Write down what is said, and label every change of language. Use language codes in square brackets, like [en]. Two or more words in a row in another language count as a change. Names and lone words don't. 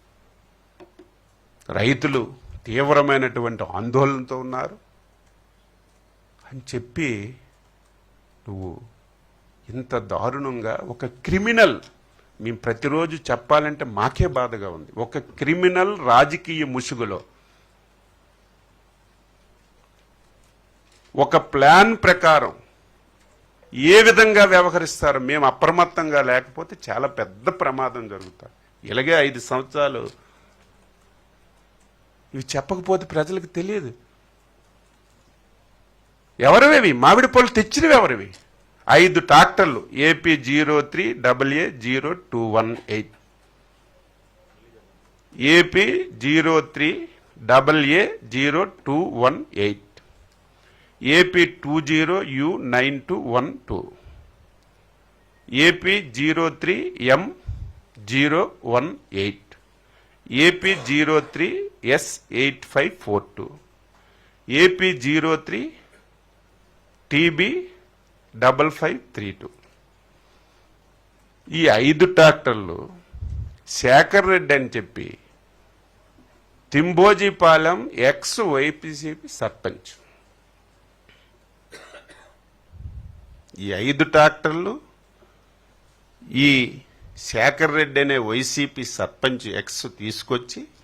[te] రైతులు తీవ్రమైనటువంటి ఆందోళనతో ఉన్నారు అని చెప్పి నువ్వు ఇంత దారుణంగా ఒక క్రిమినల్, మేము ప్రతిరోజు చెప్పాలంటే మాకే బాధగా ఉంది, ఒక క్రిమినల్ రాజకీయ ముసుగులో ఒక ప్లాన్ ప్రకారం ఏ విధంగా వ్యవహరిస్తారు మేము అప్రమత్తంగా లేకపోతే చాలా పెద్ద ప్రమాదం జరుగుతుంది. ఇలాగే 5 సంవత్సరాలు ఇవి చెప్పకపోతే ప్రజలకు తెలియదు. ఎవరివి మామిడి పళ్ళు తెచ్చినవి? ఎవరివి? 5 ట్రాక్టర్లు AP 03AA0218 AP 03AA0218 AP 20U9212 AP 03M018 AP 03S8542 AP 03TB5532. ఈ 5 ట్రాక్టర్లు శేఖర్ రెడ్డి అని చెప్పి తింబోజీపాలెం ex-YPCP సర్పంచ్, ఈ 5 ట్రాక్టర్లు ఈ శేఖర్ రెడ్డి అనే వైసీపీ సర్పంచ్ ఎక్స్ తీసుకొచ్చి